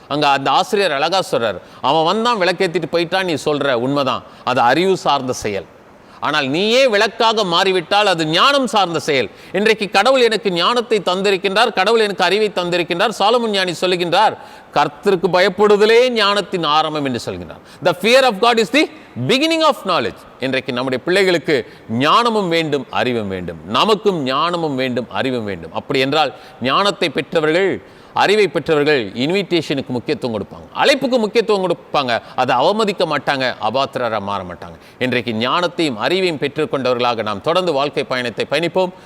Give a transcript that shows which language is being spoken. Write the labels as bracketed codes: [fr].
[ta] அங்கே அந்த ஆசிரியர் அழகாக சொல்கிறார், அவன் வந்தான் விளக்கேற்றிட்டு போயிட்டான், நீ சொல்கிற உண்மைதான், அது அறிவு சார்ந்த செயல். ஆனால் நீயே விளக்காக மாறிவிட்டால் அது ஞானம் சார்ந்த செயல். இன்றைக்கு கடவுள் எனக்கு ஞானத்தை தந்திருக்கின்றார், கடவுள் எனக்கு அறிவை தந்திருக்கின்றார். சாலமன் ஞானி சொல்லுகின்றார், கர்த்தருக்கு பயப்படுதலே ஞானத்தின் ஆரம்பம் என்று சொல்கிறார். [en] The fear of God is the beginning of knowledge. [ta] இன்றைக்கு நம்முடைய பிள்ளைகளுக்கு ஞானமும் வேண்டும், அறிவும் வேண்டும். நமக்கும் ஞானமும் வேண்டும், அறிவும் வேண்டும். அப்படி என்றால் ஞானத்தை பெற்றவர்கள், அறிவை பெற்றவர்கள் இன்விடேஷனுக்கு முக்கியத்துவம் கொடுப்பாங்க, அழைப்புக்கு முக்கியத்துவம் கொடுப்பாங்க, அதை அவமதிக்க மாட்டாங்க, அபாத்திரராக மாற மாட்டாங்க. இன்றைக்கு ஞானத்தையும் அறிவையும் பெற்றுக்கொண்டவர்களாக நாம் தொடர்ந்து வாழ்க்கை பயணத்தை பயணிப்போம்.